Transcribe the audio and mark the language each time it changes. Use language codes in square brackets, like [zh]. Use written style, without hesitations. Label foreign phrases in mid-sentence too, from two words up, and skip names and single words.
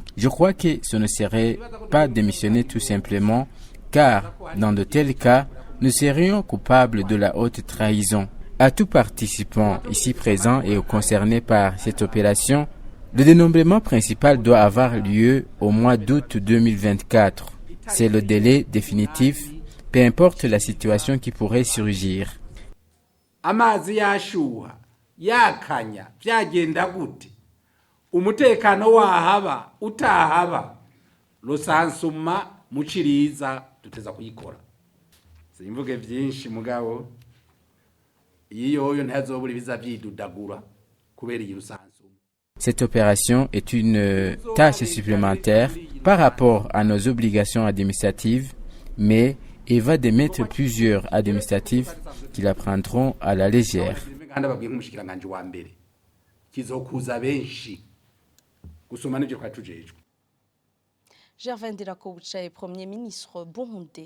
[fr] Je crois que ce ne serait pas démissionner tout simplement car dans de tels cas, nous serions coupables de la haute trahison. À tout participant ici présent et concerné par cette opération, le dénombrement principal doit avoir lieu au mois d'août 2024. C'est le délai définitif, peu importe la situation qui pourrait surgir. [rn] Amazi yashuha yakanya byagenda gute umutekano wahaba utahaba rusansuma muciriza tuteza kuyikora simvuge byinshi mugabo iyo ntazobura biza byidudagura kubera iyi rusansuma. [fr] Cette opération est une tâche supplémentaire par rapport à nos obligations administratives, mais il va démettre plusieurs administratifs qui la prendront à la légère. Gervais Ndirakoucha est Premier ministre burundais.